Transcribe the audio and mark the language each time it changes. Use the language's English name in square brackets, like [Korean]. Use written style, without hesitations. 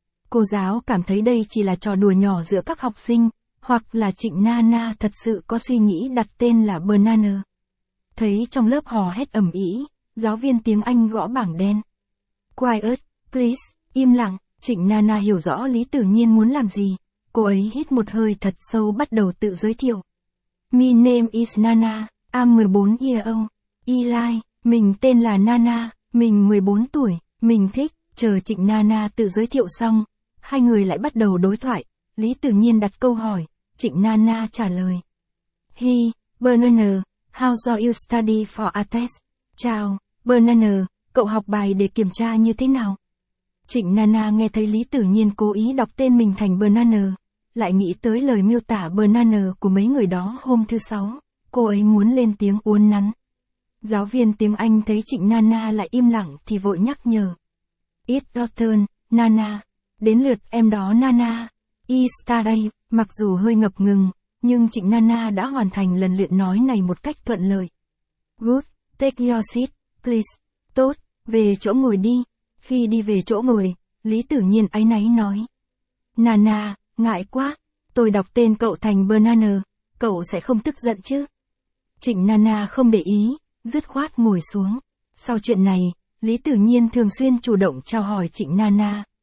[Vietnamese] Cô giáo cảm thấy đây chỉ là trò đùa nhỏ giữa các học sinh. Hoặc là Trịnh Nana thật sự có suy nghĩ đặt tên là Banana. Thấy trong lớp hò hét ầm ĩ, giáo viên tiếng Anh gõ bảng đen. [English] Quiet, please, [Vietnamese] im lặng, Trịnh Nana hiểu rõ Lý Tử Nhiên muốn làm gì. Cô ấy hít một hơi thật sâu bắt đầu tự giới thiệu. [English] My name is Nana, I'm 14 year old. [Vietnamese] Eli, mình tên là Nana, mình 14 tuổi, mình thích. Chờ Trịnh Nana tự giới thiệu xong, hai người lại bắt đầu đối thoại. Lý Tử Nhiên đặt câu hỏi, Trịnh Nana trả lời. [English] Hi, Banana, how do you study for a test? [Vietnamese] Chào, Banana, cậu học bài để kiểm tra như thế nào? Trịnh Nana nghe thấy Lý Tử Nhiên cố ý đọc tên mình thành Banana, lại nghĩ tới lời miêu tả Banana của mấy người đó hôm thứ sáu, cô ấy muốn lên tiếng uốn nắn. Giáo viên tiếng Anh thấy Trịnh Nana lại im lặng thì vội nhắc nhở. [English] It's your turn, Nana. [Vietnamese] Đến lượt em đó Nana. [English] Yesterday, [Vietnamese] mặc dù hơi ngập ngừng, nhưng Trịnh Nana đã hoàn thành lần luyện nói này một cách thuận lợi. [English] Good, take your seat, please. [Vietnamese] Tốt, về chỗ ngồi đi. Khi đi về chỗ ngồi, Lý Tử Nhiên áy náy nói. Nana, ngại quá, tôi đọc tên cậu thành Banana, cậu sẽ không tức giận chứ? Trịnh Nana không để ý, dứt khoát ngồi xuống. Sau chuyện này, Lý Tử Nhiên thường xuyên chủ động chào hỏi Trịnh Nana.